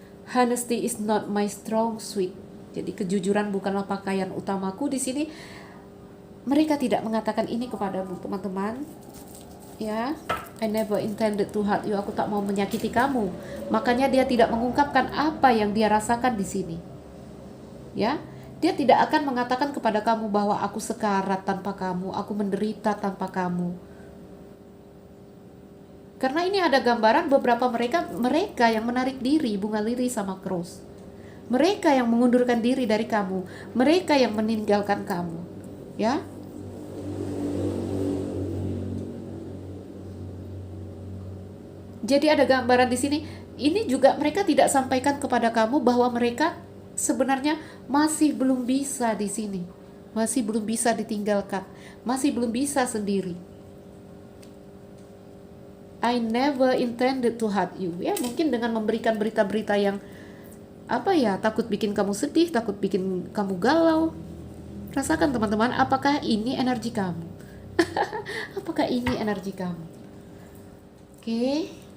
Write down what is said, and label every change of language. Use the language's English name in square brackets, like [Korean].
[English] Honesty is not my strong suit. [Indonesian] Jadi kejujuran bukanlah pakaian utamaku. Di sini mereka tidak mengatakan ini kepadamu teman-teman. [English] Ya, I never intended to hurt you. [Indonesian] Aku tak mau menyakiti kamu. Makanya dia tidak mengungkapkan apa yang dia rasakan di sini. Ya, dia tidak akan mengatakan kepada kamu bahwa aku sekarat tanpa kamu, aku menderita tanpa kamu. Karena ini ada gambaran beberapa mereka yang menarik diri, bunga liri sama cross. Mereka yang mengundurkan diri dari kamu, mereka yang meninggalkan kamu. Ya. Jadi ada gambaran di sini. Ini juga mereka tidak sampaikan kepada kamu bahwa mereka sebenarnya masih belum bisa di sini, masih belum bisa ditinggalkan, masih belum bisa sendiri. [English] I never intended to hurt you. [Indonesian] Ya, mungkin dengan memberikan berita-berita yang takut bikin kamu sedih, takut bikin kamu galau. Rasakan teman-teman, apakah ini energi kamu? Apakah ini energi kamu? Oke.